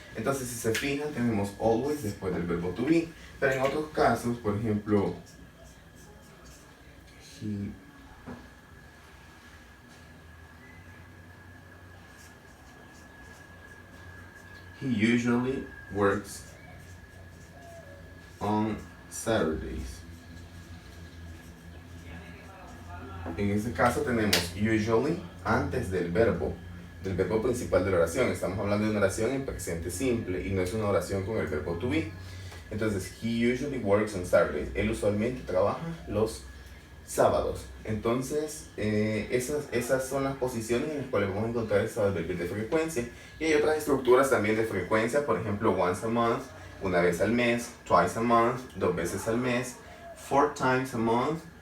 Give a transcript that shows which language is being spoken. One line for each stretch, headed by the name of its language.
Spanish: Entonces, si se fijan, tenemos always después del verbo to be, pero en otros casos, por ejemplo,
English: he usually works on Saturdays.
Spanish: En este caso tenemos usually antes del verbo principal de la oración. Estamos hablando de una oración en presente simple y no es una oración con el verbo to be.
English: Entonces, he usually works on Saturdays.
Spanish: Él usualmente trabaja los sábados. Entonces, esas son las posiciones en las cuales vamos a encontrar estos adverbios de frecuencia. Y hay otras estructuras también de frecuencia, por ejemplo,
English: once a month,
Spanish: una vez al mes,
English: twice a month,
Spanish: dos veces al mes,
English: four times a month.